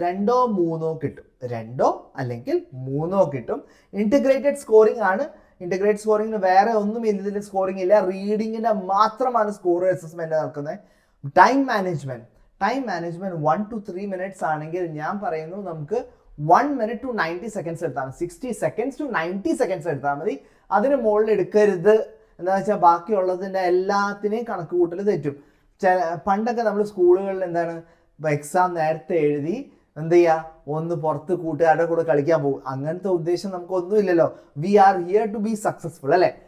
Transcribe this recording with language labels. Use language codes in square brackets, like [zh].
[en] 2 or 3 [ml] കിട്ടും, 2 അല്ലെങ്കിൽ 3 കിട്ടും. ഇന്റഗ്രേറ്റഡ് സ്കോറിംഗ് ആണ്. ഇന്റഗ്രേറ്റ് സ്കോറിംഗിന് വേറെ ഒന്നും ഇതിൽ സ്കോറിംഗ് ഇല്ല, റീഡിങ്ങിന്റെ മാത്രമാണ് സ്കോർ അസസ്മെന്റ് നടക്കുന്നത്. ടൈം മാനേജ്മെന്റ് [en] 1 to 3 minutes [ml] ആണെങ്കിൽ ഞാൻ പറയുന്നു നമുക്ക് [en] 1 minute to 90 seconds [ml] എടുത്താൽ മതി. [en] 60 seconds to 90 seconds [ml] എടുത്താൽ മതി. അതിന് മുകളിൽ എടുക്കരുത്. എന്താ വെച്ചാൽ ബാക്കിയുള്ളതിൻ്റെ എല്ലാത്തിനെയും കണക്ക് കൂട്ടൽ തെറ്റും. പണ്ടൊക്കെ നമ്മൾ സ്കൂളുകളിൽ എന്താണ്, എക്സാം നേരത്തെ എഴുതി എന്ത് ചെയ്യുക, ഒന്ന് പുറത്ത് കൂട്ടുകാരുടെ കൂടെ കളിക്കാൻ പോകും. അങ്ങനത്തെ ഉദ്ദേശം നമുക്കൊന്നുമില്ലല്ലോ. [en] we are here to be successful [ml] അല്ലേ?